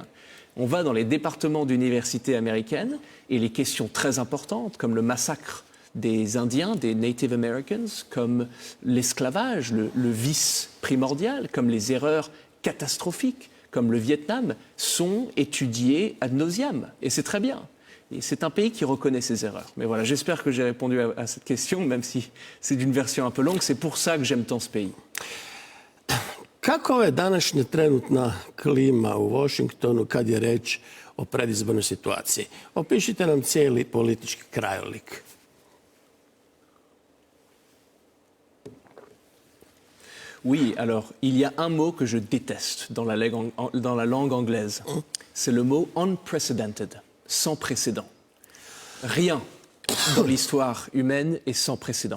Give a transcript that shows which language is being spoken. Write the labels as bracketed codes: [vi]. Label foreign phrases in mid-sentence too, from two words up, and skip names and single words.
[fr] On va dans les départements d'université américaines et les questions très importantes, comme le massacre des Indiens, des [en] Native Americans, [fr] comme l'esclavage, le vice primordial, comme les erreurs catastrophiques, comme le Vietnam, sont étudiés ad nauseam. Et c'est très bien. Et c'est un pays qui reconnaît ses erreurs. Mais voilà, j'espère que j'ai répondu à cette question, même si c'est d'une version un peu longue. C'est pour ça que j'aime tant ce pays. [hr] Kako je današnja trenutna klima u Washingtonu kad je reč o predizbornoj situaciji? Opišite nam cijeli politički krajolik. [fr] Oui, alors, il y a un mot que je déteste dans la langue anglaise. C'est le mot unprecedented, sans précédent. Rien dans l'histoire humaine est sans précédent.